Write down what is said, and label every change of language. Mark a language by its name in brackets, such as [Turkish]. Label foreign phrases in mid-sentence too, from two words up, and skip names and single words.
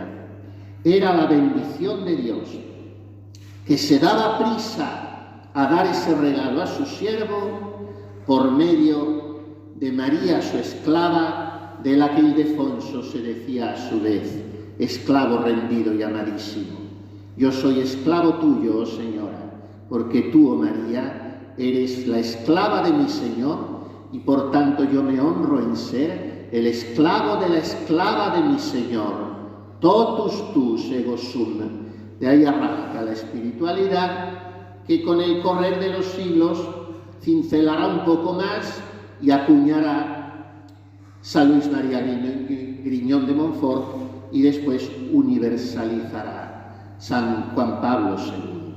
[Spanish] Era la bendición de Dios, que se daba prisa a dar ese regalo a su siervo por medio de María, su esclava, de la que Ildefonso se decía a su vez, esclavo rendido y amadísimo. Yo soy esclavo tuyo, oh Señora, porque tú, oh María, eres la esclava de mi Señor, y por tanto yo me honro en ser el esclavo de la esclava de mi Señor. [Latin] Totus tus ego sum. [Spanish] De ahí arranca la espiritualidad que con el correr de los siglos cincelará un poco más y acuñará San Luis María Griñón de Montfort, y después universalizará San Juan Pablo II.